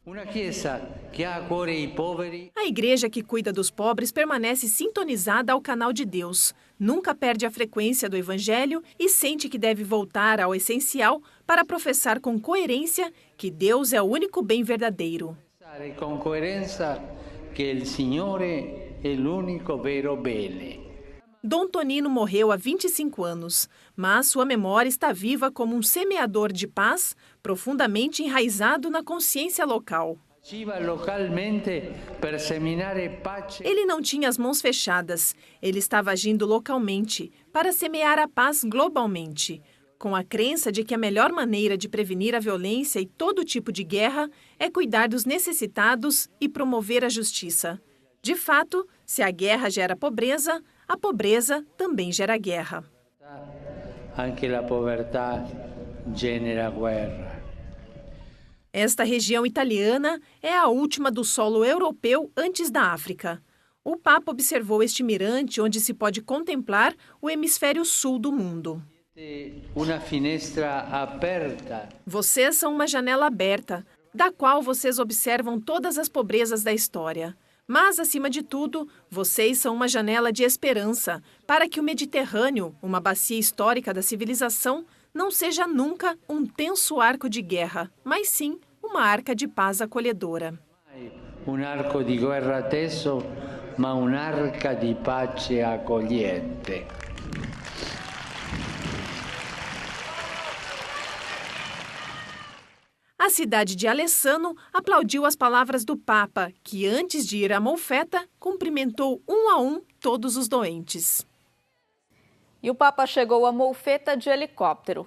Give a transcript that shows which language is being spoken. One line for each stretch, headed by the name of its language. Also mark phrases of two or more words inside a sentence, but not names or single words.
Portuguese: A igreja que cuida dos pobres permanece sintonizada ao canal de Deus, nunca perde a frequência do Evangelho e sente que deve voltar ao essencial para professar com coerência que Deus é o único bem verdadeiro. Com coerência que o Senhor é o único
Italian: vero bene.
Portuguese: Dom Tonino morreu há 25 anos, mas sua memória está viva como um semeador de paz, profundamente enraizado na consciência local. Ele não tinha as mãos fechadas, ele estava agindo localmente, para semear a paz globalmente, com a crença de que a melhor maneira de prevenir a violência e todo tipo de guerra é cuidar dos necessitados e promover a justiça. De fato, se a guerra gera pobreza, a pobreza também gera guerra.
Italian: Anche la povertà genera guerra.
Portuguese: Esta região italiana é a última do solo europeu antes da África. O Papa observou este mirante onde se pode contemplar o hemisfério sul do mundo. Uma finestra aberta. Vocês são uma janela aberta, da qual vocês observam todas as pobrezas da história. Mas, acima de tudo, vocês são uma janela de esperança para que o Mediterrâneo, uma bacia histórica da civilização, não seja nunca um tenso arco de guerra, mas sim uma arca de paz acolhedora. Um arco de guerra teso,
Italian: ma un'arca di pace accogliente.
Portuguese: A cidade de Alessano aplaudiu as palavras do Papa, que antes de ir à Molfetta, cumprimentou um a um todos os doentes. E o Papa chegou a Molfetta de helicóptero.